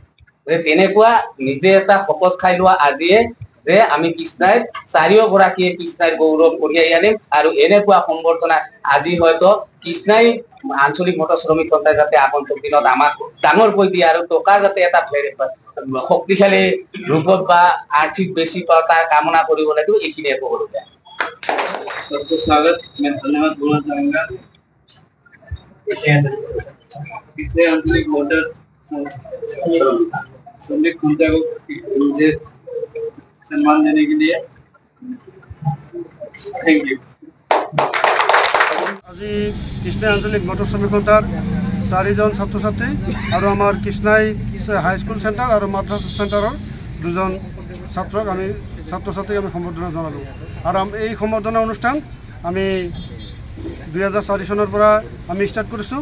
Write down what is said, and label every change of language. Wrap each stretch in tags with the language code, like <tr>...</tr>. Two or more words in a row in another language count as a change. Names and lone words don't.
<as>তেনেকুৱা নিজে এটা শপত খাই লোৱা আজিয়ে যে আমি কৃষ্ণাই চাৰিওগৰাকীয়ে কৃষ্ণাইৰ গৌৰৱ কঢ়িয়াই আনিম। আৰু এনেকুৱা সম্বৰ্ধনা আজি হয়তো কৃষ্ণাই আঞ্চলিক মটৰ শ্ৰমিক সন্থাই যাতে আগন্তুক দিনত আমাক ডাঙৰকৈ দিয়ে, আৰু টকা যাতে এটা শক্তিশালী ৰূপত বা আৰ্থিক বেছি পাওঁ তাৰ কামনা কৰিব লাগিব। এইখিনিয়ে ক'বলগীয়া।</as> <hi>सबको स्वागत, मैं धन्यवाद बोलना चाहूंगा इसे आंतरिक मोटर श्रमिक सन्था को मुझे सम्मान देने के लिए</hi> <en>thank you.</en> <as>আজি কৃষ্ণাই আঞ্চলিক মটৰ শ্ৰমিক সন্থাৰ 4জন ছাত্ৰ ছাত্ৰী আৰু আমাৰ কৃষ্ণাই হাইস্কুল চেণ্টাৰ আৰু মাদ্ৰাছা চেণ্টাৰৰ 2জন ছাত্ৰক আমি ছাত্ৰ ছাত্ৰীক আমি সম্বৰ্ধনা জনালোঁ। আৰু এই সম্বৰ্ধনা অনুষ্ঠান আমি 2004 চনৰ পৰা আমি ষ্টাৰ্ট কৰিছোঁ।</as>